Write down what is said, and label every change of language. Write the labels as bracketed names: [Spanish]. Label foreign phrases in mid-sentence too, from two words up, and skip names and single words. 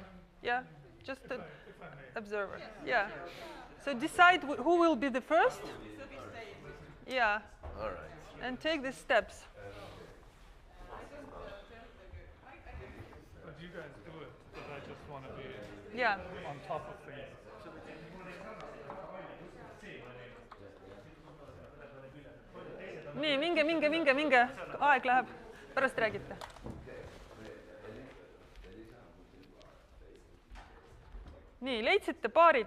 [English] Yeah, just an observer. Yeah. So decide who will be the first. Yeah. All right. And take the steps. But you guys do it, but I just want to be on top of things. [Estonian] Nii, minge. Aeg läheb. Pärast räägite. Nii, leidsite paarid?